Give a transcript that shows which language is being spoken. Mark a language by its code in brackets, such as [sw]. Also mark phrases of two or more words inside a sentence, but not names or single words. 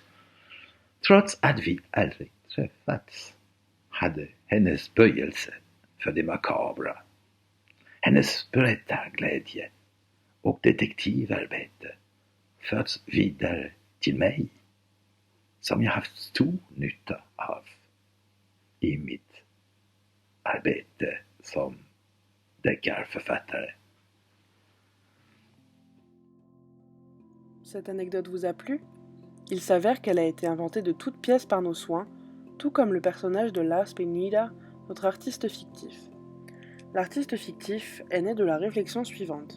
[sv] Trots att vi aldrig träffats hade hennes böjelse för det makabra, hennes berättarglädje och detektivarbete förts vidare till mig som jag haft stor nytta av i mitt arbete som deckarförfattare. [fr] Cette anecdote vous a plu? Il s'avère qu'elle a été inventée de toutes pièces par nos soins, tout comme le personnage de Lars Penida, notre artiste fictif. L'artiste fictif est né de la réflexion suivante.